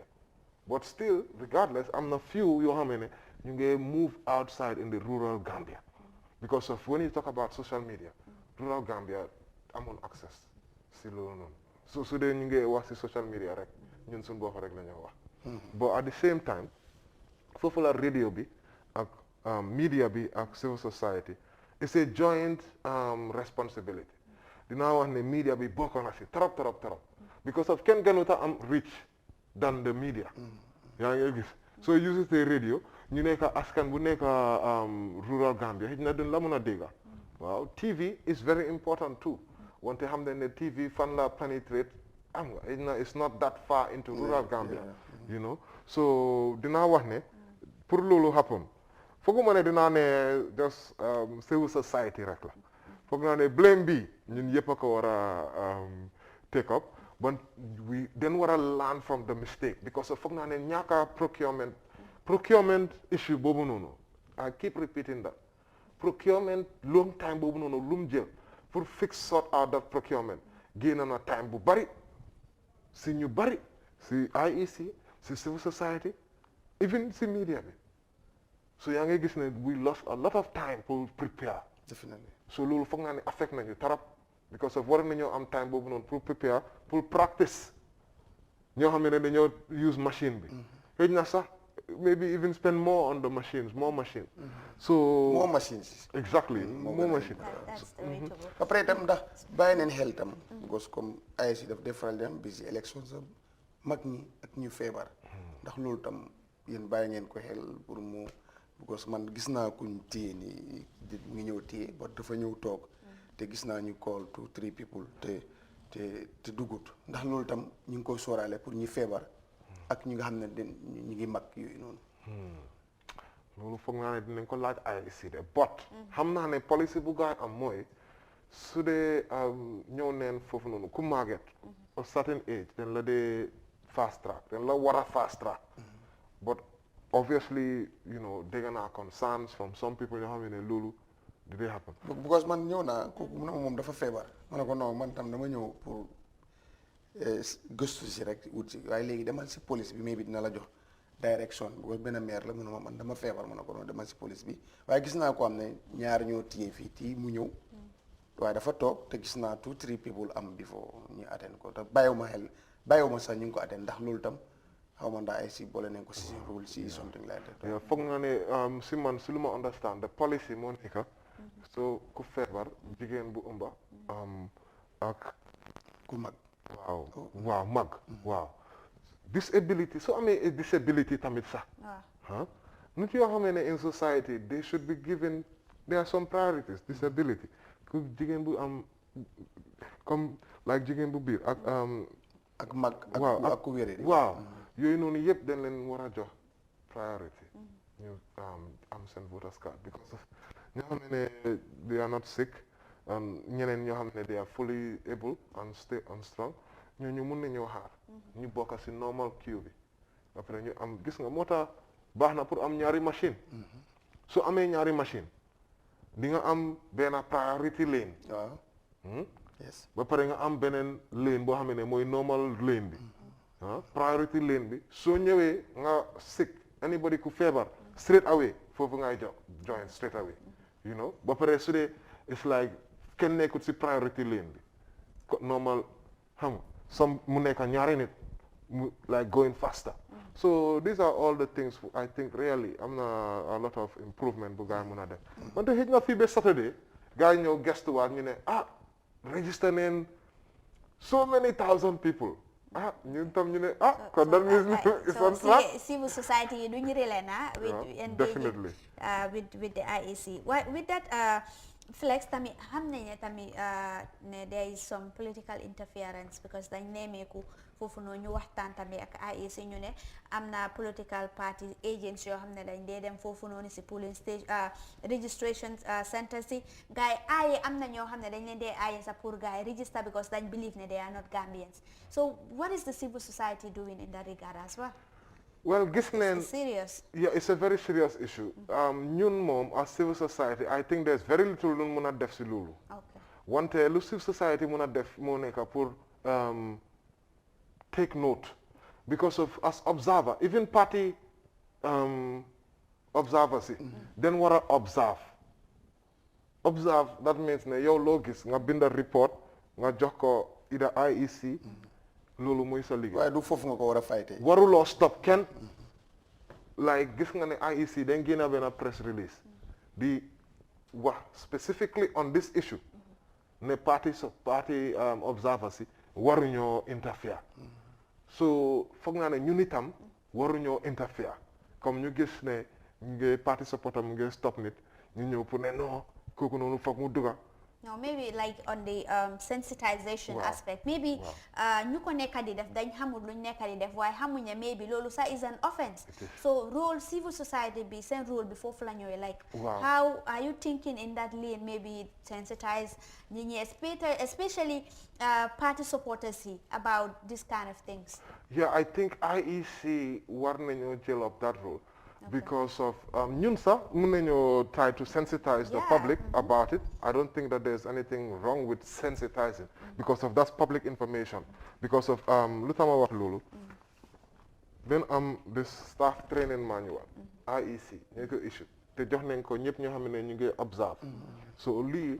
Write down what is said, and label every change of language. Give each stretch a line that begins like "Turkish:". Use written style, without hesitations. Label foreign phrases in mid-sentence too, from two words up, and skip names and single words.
English: But still, regardless,
Wolof: am na few yoo xam ne ñu ngi
English: move outside in the rural Gambia. Because of when you talk about social media, rural Gambia
Wolof: amul access si loolu noonu. So su dee ñu ngi wax si
English: social media
Wolof: rek ñun suñu bopp rek la ñu wax.
English: But at the same time,
Wolof: foofu la radio bi ak media bi ak
English: civil society, it's a joint responsibility.
Wolof: Dinaa wax ne media bi bokk na si trop.
English: Because of
Wolof: kenn gënuta am
English: reach than the media.
Wolof: Yaa ngi gis.
English: So you use the radio,
Wolof: ñu nekk askan bu nekk
English: rural Gambia
Wolof: xëy na duñ la mën a dégga. Waaw,
English: TV is very important too.
Wolof: Wante xam ne ne TV fan la penetrate am nga xëy na
English: it's not that far into rural Gambia.
Wolof: So dinaa wax ne pour
English: loolu happen,
Wolof: fooguma ne dinaa ne
English: just civil society
Wolof: rek la. Foog naa ne blame bi ñun yëpp a ko war a take up,
English: but we then
Wolof: war a
English: learn from the mistake,
Wolof: because foog naa ne ñaaka
English: procurement issue
Wolof: boobu noonu,
English: I keep repeating that.
Wolof: Procurement
English: long time
Wolof: boobu noonu lu mu jël pour
English: sort out that procurement
Wolof: génn na time bu bari si ñu bari si IEC, si
English: civil society, even si media bi. So
Wolof: yaa ngi gis ne
English: we lost a lot of time pour prepare. Definitely.
Wolof: So loolu foog naa ne affect nañu tarap, because of war nañoo am time boobu noonu pour
English: prepare, pour practice.
Wolof: Ñoo xam ne dañoo
English: use machine bi.
Wolof: Xëy na sax
English: maybe even spend more on the machines, more machine. So more machines. Exactly, more machine. That's the way to go.
Wolof: Ba pare tam ndax bàyyi neen xel tam, because comme IEC daf
English: defaral dem busy elections
Wolof: mag ñi ak ñu feebar. Ndax loolu tam yéen bàyyi ngeen ko xel pour mu, because man gis naa kuñ téye ni mu ñëw téye ba dafa ñëw toog te gis naa ñu call
English: 2-3 people
Wolof: te dugut, ndax loolu tam ñu ngi koy sóoraale pour ñi feebar ak ñi nga xam ne ñu ngi mag yooyu noonu. Loolu foog naa ne dinañ ko laaj IEC de, but xam naa ne policy bu gaay am mooy su dee ñëw neen foofu noonu ku màgget
English: a certain age
Wolof: dañ la dee
English: fast track,
Wolof: dañ la war a
English: fast track. But obviously,
Wolof: dégg naa
English: concerns from some people
Wolof: yoo xam ne loolu
English: did it happen.
Wolof: Because man ñëw naa kooku mu ne moom dafa feebar, ma ne ko non man tam dama ñëw pour gëstu si rek wut si, waaye léegi demal si police bi mais bi dina la jox direction, because benn maire la mu ne ma man
English: dama feebar,
Wolof: ma ne ko non demal si police bi. Waaye gis naa ko am ne ñaar ñoo téye fii tii mu ñëw waaye dafa toog te gis naa
English: 2-3 people am before
Wolof: ñu attend ko te bàyyiwuma sax ñu ngi ko attend, ndax loolu tam xaw ma ndax ay si boole nañ ko si rule si
English: something like that.
Wolof: Foog naa ne si man si lu ma
English: understand the policy
Wolof: moo nekk so ku feebar jigéen bu ëmba ak ku mag. waaw mag waaw disability so amee disability tamit sax nit yoo xam ne
English: in society they should be given, there are some priorities.
Wolof: Disability ku jigéen bu am
English: comme like
Wolof: jigéen bu biir ak mag ak ku wéré waaw yooyu noonu yëpp dañ leen war a jox priority. ñu am seen
English: voters card
Wolof: because of ñoo xam ne
English: they are not sick and
Wolof: ñeneen ñoo xam ne
English: they are fully able and stay on strong
Wolof: ñu mun nañoo xaar ñu bokk si
English: normal queue bi
Wolof: après ñu am gis nga moo tax baax na pour am ñaari machine su amee ñaari machine di nga am benn
English: priority lane yes
Wolof: ba pare nga am beneen lane boo xam ne mooy
English: normal lane
Wolof: bi
English: priority lane
Wolof: bi soo ñëwee nga
English: sick anybody
Wolof: ku feebar
English: straight away
Wolof: foofu ngay join
English: straight away you know
Wolof: ba pare su dee
English: it's like
Wolof: kenn nekkut si
English: priority lane bi
Wolof: normal xam nga some mu nekk ñaari nit mu
English: like going faster so these are all the things I think really
Wolof: am na
English: a lot of improvement
Wolof: bu gaa yi mën a def wante xëj nga fii ba
English: Saturday
Wolof: gaa yi ñëw gestuwaat ñu ne register neen
English: so many thousand people
Wolof: ñun tam ñu ne kon
English: that means it's on track.
Wolof: Civil society yi duñu relay na
English: definitely with the IEC with that Flex
Wolof: tamit xam nañ ne tamit ne
English: there is some political interference because
Wolof: dañ nemeeku foofu noonu ñu waxtaan tamit ak IEC ñu ne am na
English: political party agents
Wolof: yoo xam ne dañ dee dem foofu noonu si
English: polling stage registration centers
Wolof: si gars yi aaye am na ñoo xam ne dañ leen dee aaye sa pour gars yi
English: register because
Wolof: dañ believe ne
English: they are not Gambians so what is the civil society doing in that regard as well? Well,
Wolof: gis neen
English: serious. Yeah, it's a very serious issue.
Wolof: ñun moom
English: as civil society I think there's very little
Wolof: lu mun a def si loolu. Wante lu civil society mun a def moo nekk pour
English: take note
Wolof: because of as observer
English: even party observers yi
Wolof: den war a observe
English: that means
Wolof: ne yow loo gis nga binda report nga jox ko ida IEC loolu mooy sa liggéey waaye du foofu nga ko war a fayte waruloo stop kenn like gis nga ne IEC dañ génne benn press release di wax
English: specifically on this issue
Wolof: ne
English: party observers yi
Wolof: waruñoo interfere so foog naa ne ñun itam waruñoo interfere comme ñu gis ne nge
English: party supporter
Wolof: mu nge stop nit ñu ñëw pour ne non kooku noonu foog mu dugga.
English: No, maybe like on the sensitization aspect.
Wolof: Maybe ñu ko nekk di def dañ xamul luñ nekk di def waaye xamuñ ne maybe loolu sax
English: is an offense. So role civil society bi
Wolof: seen role bi foofu la ñëwee
English: like how are you thinking in that lane maybe sensitize
Wolof: ñi ñi
English: especially party supporters yi about this kind of things? Yeah, I think IEC
Wolof: war nañoo jël
English: up that role. Because of
Wolof: ñun sax mun nañoo
English: try to sensitize the public about it. I don't think that there's anything wrong with sensitizing because of that's public information.
Wolof: Because of lu tax ma wax loolu then
English: this staff training manual
Wolof: IEC ñu ko issue te jox nañ ko ñëpp ñoo xam ne ñu ngi observe so lii